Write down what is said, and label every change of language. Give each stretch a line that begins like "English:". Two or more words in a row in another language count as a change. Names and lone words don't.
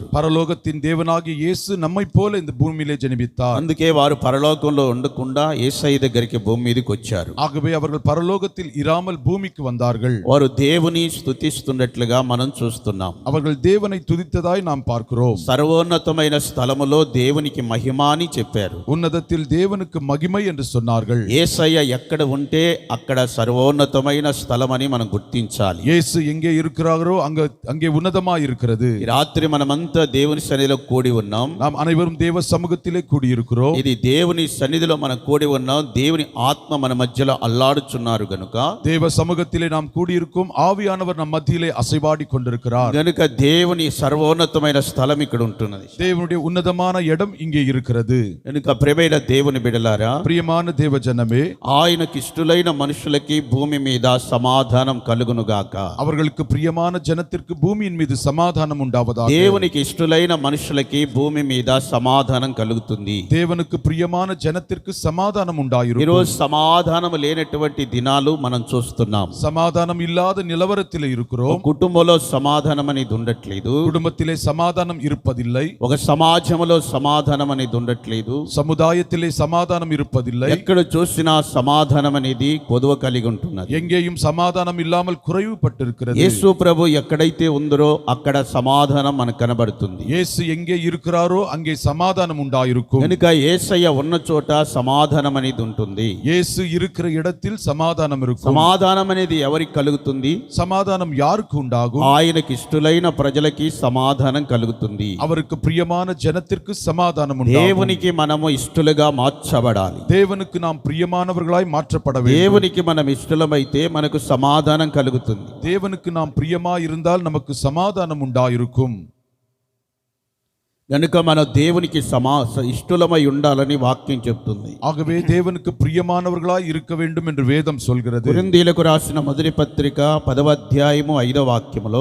Tamil: பரலோகத்தின் தேவனாகிய இயேசு நம்மைப் போல இந்த பூமியிலே ஜெனிபித்தார்.
Telugu: అందుకే వారు పరలోకంలో ఉండకుండా యేసయ్య దగ్గరికి భూమి మీదకి వచ్చారు.
Tamil: ஆகவே அவர்கள் பரலோகத்தில் இராமல் பூமிக்கு வந்தார்கள்.
Telugu: వారు దేవుని స్తుతిస్తున్నట్లుగా మనం చూస్తున్నాం.
Tamil: அவர்கள் தேவனை துதித்ததாய் நாம் பார்க்கிறோம்.
Telugu: సర్వోన్నతమైన స్థలములో దేవునికి మహిమ అని చెప్పారు.
Tamil: உன்னதத்தில் தேவனுக்கு மகிமை என்று சொன்னார்கள்.
Telugu: యేసయ్య ఎక్కడ ఉంటే అక్కడ సర్వోన్నతమైన స్థలం అని మనం గుర్తించాలి.
Tamil: இயேசு எங்கே இருக்கிறாரோ அங்கே உன்னதமாய் இருக்கிறது.
Telugu: ఈ రాత్రి మనమంతా దేవుని సన్నిధిలో కూడి ఉన్నాం.
Tamil: நாம் அனைவரும் தேவ சமூகத்திலே கூடியிருக்கிறோம்.
Telugu: ఇది దేవుని సన్నిధిలో మనం కూడి ఉన్నాం. దేవుని ఆత్మ మన మధ్యలో అల్లాడుచున్నారు గనుక,
Tamil: தேவ சமூகத்திலே நாம் கூடியிருக்கும். ஆவியானவர் நம் மத்தியிலே அசைவாடி கொண்டிருக்கிறார்.
Telugu: గనుక దేవుని సర్వోన్నతమైన స్థలం ఇక్కడ ఉంటున్నది.
Tamil: தேவனுடைய உன்னதமான இடம் இங்கே இருக்கிறது.
Telugu: గనుక ప్రియమైన దేవుని బిడ్డలారా,
Tamil: பிரியமான தேவ ஜனமே,
Telugu: ఆయనకి ఇష్టలైన మనుషులకి భూమి మీద సమాధానం కలుగునుగాక.
Tamil: அவர்களுக்கு பிரியமான ஜனத்திற்கு பூமியின் மீது சமாதானம் உண்டாவதாக.
Telugu: దేవునికి ఇష్టలైన మనుషులకి భూమి మీద సమాధానం కలుగుతుంది.
Tamil: தேவனுக்கு பிரியமான ஜனத்திற்கு சமாதானம் உண்டாயிருக்கும்.
Telugu: ఈరోజు సమాధానం లేనటువంటి దినాలు మనం చూస్తున్నాం.
Tamil: சமாதானம் இல்லாத நிலவரத்திலே இருக்கிறோம்.
Telugu: కుటుంబంలో సమాధానం అనేది ఉండట్లేదు.
Tamil: குடும்பத்திலே சமாதானம் இருப்பதில்லை.
Telugu: ఒక సమాజంలో సమాధానం అనేది ఉండట్లేదు.
Tamil: சமுதாயத்திலே சமாதானம் இருப்பதில்லை.
Telugu: ఎక్కడ చూసినా సమాధానం అనేది కొదువ కలిగి ఉంటున్నది.
Tamil: எங்கேயும் சமாதானம் இல்லாமல் குறைவுபட்டிருக்கிறது.
Telugu: యేసు ప్రభు ఎక్కడైతే ఉందరో అక్కడ సమాధానం మనకు కనబడుతుంది.
Tamil: இயேசு எங்கே இருக்கிறாரோ அங்கே சமாதானம் உண்டாயிருக்கும்.
Telugu: కనుక యేసయ్య ఉన్న చోట సమాధానం అనేది ఉంటుంది.
Tamil: இயேசு இருக்கிற இடத்தில் சமாதானம் இருக்கும்.
Telugu: సమాధానం అనేది ఎవరికి కలుగుతుంది?
Tamil: சமாதானம் யாருக்கு உண்டாகும்?
Telugu: ఆయనకి ఇష్టలైన ప్రజలకి సమాధానం కలుగుతుంది.
Tamil: அவருக்கு பிரியமான ஜனத்திற்கு சமாதானம் உண்டாகும்.
Telugu: దేవునికి మనము ఇష్టలుగా మార్చబడాలి.
Tamil: தேவனுக்கு நாம் பிரியமானவர்களாய் மாற்றப்பட வேண்டும்.
Telugu: దేవునికి మనం ఇష్టలమైతే మనకు సమాధానం కలుగుతుంది.
Tamil: தேவனுக்கு நாம் பிரியமாய் இருந்தால் நமக்கு சமாதானம் உண்டாயிருக்கும்.
Telugu: గనుక మన దేవునికి ఇష్టలమై ఉండాలని వాక్యం చెప్తుంది.
Tamil: ஆகவே தேவனுக்கு பிரியமானவர்களாய் இருக்க வேண்டும் என்று வேதம் சொல்கிறது.
Telugu: కొరింథీయులకు రాసిన మొదటి పత్రిక 10వ అధ్యాయము 5వ వాక్యములో